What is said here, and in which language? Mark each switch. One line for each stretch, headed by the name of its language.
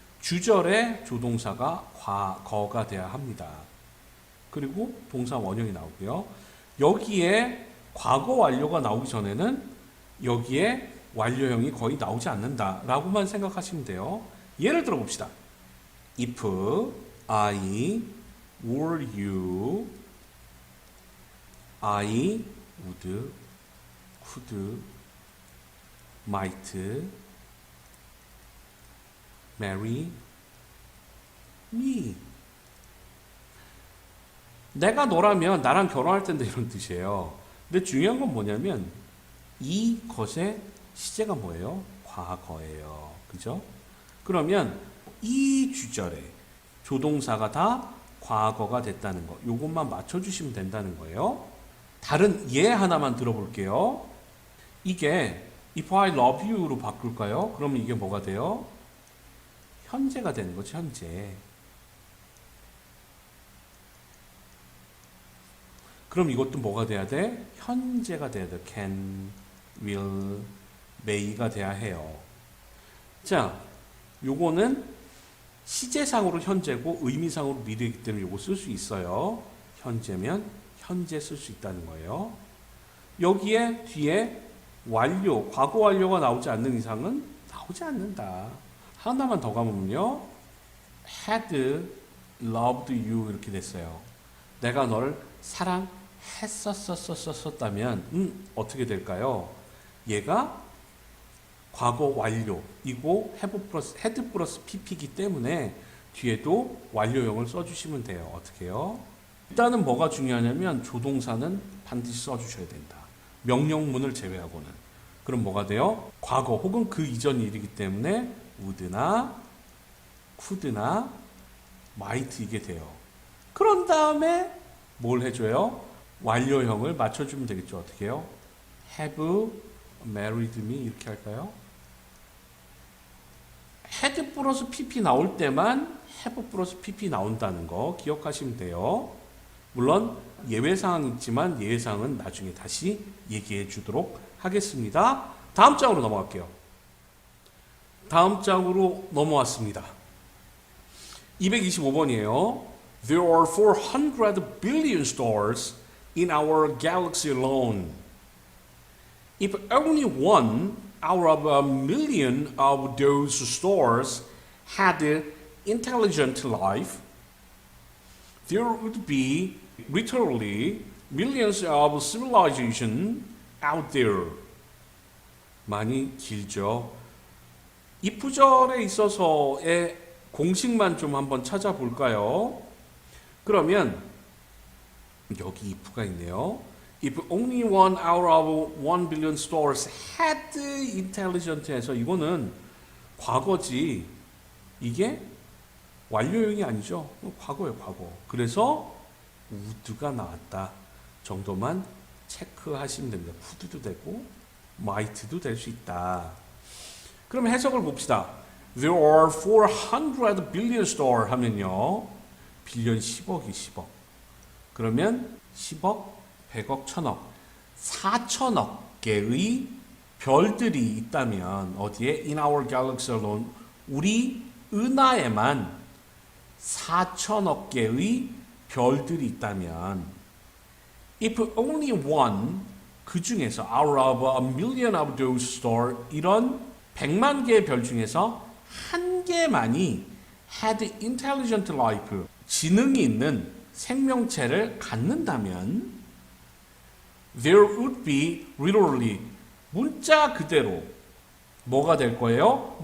Korean: 주절에 조동사가 과거가 돼야 합니다. 그리고 동사 원형이 나오고요. 여기에 과거 완료가 나오기 전에는 여기에 완료형이 거의 나오지 않는다라고만 생각하시면 돼요. 예를 들어 봅시다.
English: If I were you, I would, could, might marry me.
Korean: 내가 너라면 나랑 결혼할 텐데 이런 뜻이에요. 근데 중요한 건 뭐냐면 이 것의 시제가 뭐예요? 과거예요. 그죠? 그러면 이 주절에 조동사가 다 과거가 됐다는 거. 요것만 맞춰주시면 된다는 거예요. 다른 예 하나만 들어볼게요. 이게
English: if I love you
Korean: 로 바꿀까요? 그러면 이게 뭐가 돼요? 현재가 되는 거죠. 현재. 그럼 이것도 뭐가 돼야 돼? 현재가 돼야 돼.
English: can, will, may
Korean: 가 돼야 해요. 자, 요거는 시제상으로 현재고 의미상으로 미래이기 때문에 요거 쓸 수 있어요. 현재면 현재 쓸 수 있다는 거예요. 여기에 뒤에 완료, 과거 완료가 나오지 않는 이상은 나오지 않는다. 하나만 더 가면요.
English: had loved you
Korean: 이렇게 됐어요. 내가 너를 사랑했었다면 어떻게 될까요? 얘가 과거 완료이고 had 플러스 pp이기 때문에 뒤에도 완료형을 써주시면 돼요. 어떻게 해요? 일단은 뭐가 중요하냐면 조동사는 반드시 써주셔야 된다. 명령문을 제외하고는. 그럼 뭐가 돼요? 과거 혹은 그 이전 일이기 때문에 would나 could나 might 이게 돼요. 그런 다음에 뭘 해줘요? 완료형을 맞춰주면 되겠죠. 어떻게 해요?
English: have married me
Korean: 이렇게 할까요? had 플러스 pp 나올 때만 have 플러스 pp 나온다는 거 기억하시면 돼요. 물론 예외사항이 있지만 예외사항은 나중에 다시 얘기해 주도록 하겠습니다. 다음 장으로 넘어갈게요. 다음 장으로 넘어왔습니다. 225번이에요.
English: There are 400 billion stars in our galaxy alone. If only one out of a million of those stars had intelligent life, there would be literally millions of civilizations out there.
Korean: 많이 길죠. if절에 있어서의 공식만 좀 한번 찾아볼까요? 그러면 여기 if가 있네요.
English: If only one out of 1 billion stars had intelligent
Korean: 해서 이거는 과거지. 이게 완료형이 아니죠. 과거예요, 과거. 그래서 would가 나왔다 정도만 체크하시면 됩니다. could도 되고 might도 될 수 있다. 그럼 해석을 봅시다.
English: There are 400 billion stars
Korean: 하면요. 빌리언 10억이 10억. 그러면 10억, 100억, 1000억. 4천억 개의 별들이 있다면 어디에?
English: In our galaxy alone.
Korean: 우리 은하에만 4천억 개의 별들이 있다면
English: if only one
Korean: 그 중에서
English: out of a million of those stars
Korean: 이런 100만 개의 별 중에서 한 개만이
English: had intelligent life
Korean: 지능이 있는 생명체를 갖는다면
English: there would be literally
Korean: 문자 그대로 뭐가 될 거예요?